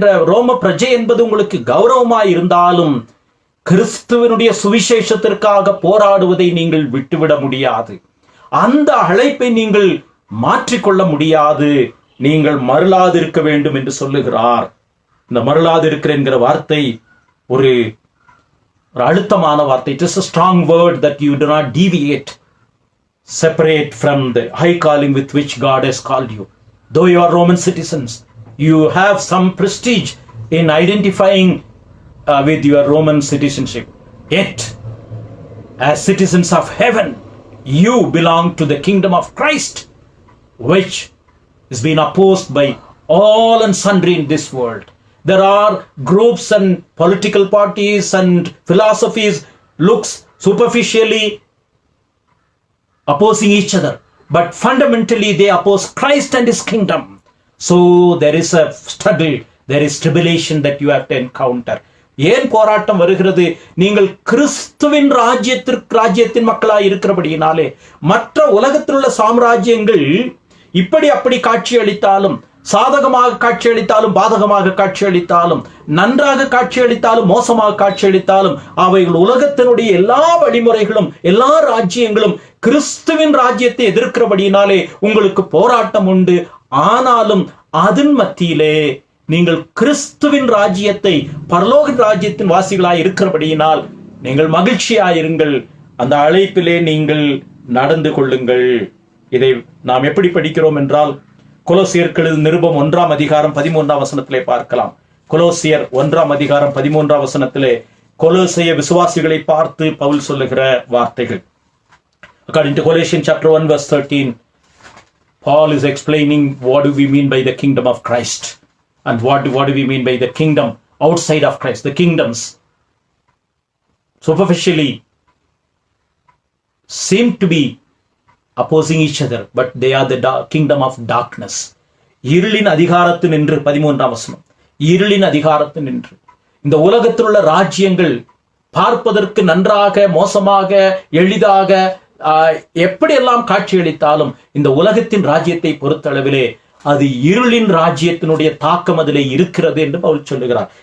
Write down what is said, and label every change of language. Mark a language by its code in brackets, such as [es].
[ta] ரோம பிரஜை என்பது உங்களுக்கு கௌரவமாய் இருந்தாலும் கிறிஸ்துவனுடைய சுவிசேஷத்திற்காக போராடுவதை நீங்கள் விட்டுவிட முடியாது. அந்த அழைப்பை நீங்கள் மாற்றிக்கொள்ள முடியாது. நீங்கள் மருளாது இருக்க வேண்டும் என்று சொல்லுகிறார். இந்த மருளாது இருக்கிற என்கிற வார்த்தை ஒரு அழுத்தமான வார்த்தை. [en] It is a strong word that you do not deviate, separate from the high calling with which God has called you. Though you are Roman citizens, you have some prestige in identifying with your Roman citizenship. Yet, as citizens of heaven, you belong to the kingdom of Christ, which is being opposed by all and sundry in this world. There are groups and political parties and philosophies looks superficially opposing each other, but fundamentally they oppose Christ and his kingdom. So there is a struggle, there is tribulation that you have to encounter. [ta] ஏன் போராட்டம் வருகிறது? நீங்கள் கிறிஸ்துவின் ராஜ்யத்தின் மக்களாய் இருக்கிறபடியினாலே. மற்ற உலகத்தில் உள்ள சாம்ராஜ்யங்கள் இப்படி அப்படி காட்சி அளித்தாலும், சாதகமாக காட்சி அளித்தாலும், பாதகமாக காட்சி அளித்தாலும், நன்றாக காட்சி அளித்தாலும், மோசமாக காட்சி அளித்தாலும், அவைகள் உலகத்தினுடைய எல்லா வழிமுறைகளும் எல்லா ராஜ்யங்களும் கிறிஸ்துவின் ராஜ்யத்தை எதிர்க்கிறபடியினாலே உங்களுக்கு போராட்டம் உண்டு. ஆனாலும் அதன் மத்தியிலே நீங்கள் கிறிஸ்துவின் ராஜ்யத்தை, பரலோக ராஜ்யத்தின் வாசிகளாய் இருக்கிறபடியினால் நீங்கள் மகிழ்ச்சியாயிருங்கள். அந்த அழைப்பிலே நீங்கள் நடந்து கொள்ளுங்கள். இதை நாம் எப்படி படிக்கிறோம் என்றால், கொலோசியர்கள் நிருபம் 1ஆம் அதிகாரம் 13ஆம் வசனத்திலே பார்க்கலாம். கொலோசியர் 1ஆம் அதிகாரம் 13ஆம் வசனத்திலே கொலோசைய விசுவாசிகளை பார்த்து பவுல் சொல்லுகிற வார்த்தைகள். [en] According to Colossians chapter 1 verse 13, Paul is explaining what do we mean by the kingdom of Christ and what do we mean by the kingdom outside of Christ. The kingdoms superficially seem to be opposing each other, but they are the kingdom of darkness. [ta] இருளின் அதிகாரத்தில் நின்று 13ஆம் வசனம், இருளின் அதிகாரத்தில் நின்று. இந்த உலகத்தில் உள்ள ராஜ்யங்கள் பார்ப்பதற்கு நன்றாக, மோசமாக, எளிதாக, எப்படியெல்லாம் காட்சியளித்தாலும் இந்த உலகத்தின் ராஜ்யத்தை பொறுத்தளவிலே அது இருளின் ராஜ்யத்தினுடைய தாக்கம் அதிலே இருக்கிறது என்று பவுல் சொல்லுகிறார்.